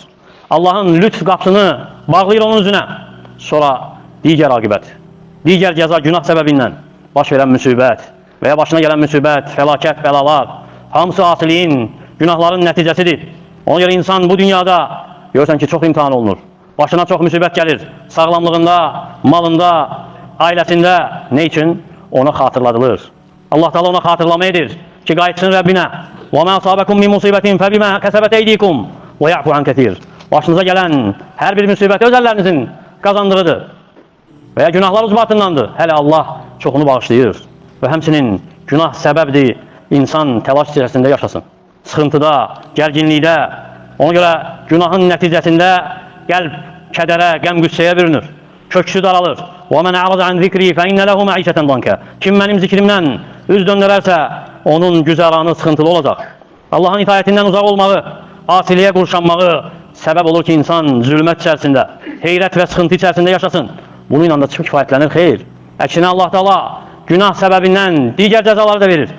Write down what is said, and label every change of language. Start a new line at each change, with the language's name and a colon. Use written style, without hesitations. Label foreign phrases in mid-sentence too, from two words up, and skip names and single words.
Azerbaijani: Allahın lütf qapısını bağlayır onun üzünə. Sonra digər aqibət, digər cəza günah səbəbindən baş verən müsibət və ya başına gələn müsibət, fəlakət, bəlalar, hamısı asiliyin, günahların nəticəsidir. Ona görə insan bu dünyada görürsən ki, çox imtihan olunur. Başına çox müsibət gəlir. Sağlamlığında, malında, ailəsində. Ne üçün? Ona xatırladılır. Allah Teala ona xatırlama edir ki, qayıtsın Rəbbinə.
Arabic: وَمَا صَابَكُمْ مِنْ مُصِيبَةٍ فَبِمَا كَسَبَتْ أَيْدِيكُمْ وَيَعْفُ عَنْ كَثِيرٍ.
Azerbaijani: Başınıza gələn hər bir müsibət öz əllərinizin qazandırıdır və ya günahlar ucbatındandır. Hələ Allah çoxunu bağışlayır və həmçinin günah səbəbdir insan təlaş içərisində yaşasın. Sıxıntıda, gərginlikdə. Ona görə günahın nəticəsində qəlb kədərə, qəm-qüssəyə bürünür. Köksü daralır.
Arabic: وَمَنْ عَرَضَ عَنْ ذِكْرِي فَإِنَّ لَهُ مَعِيشَةً ضَنْكَ.
Azerbaijani: Kim mənim zikrimdən üz döndərərsə, onun güzəranı sıxıntılı olacaq. Allahın itayətindən uzaq olmağı, asiliyə qurşanmağı səbəb olur ki, insan zülmət içərisində, heyrət və sıxıntı içərisində yaşasın. Bununla da çıxıb kifayətlənir, xeyr. Əksinə Allah Teala günah səbəbindən digər cəzaları da verir.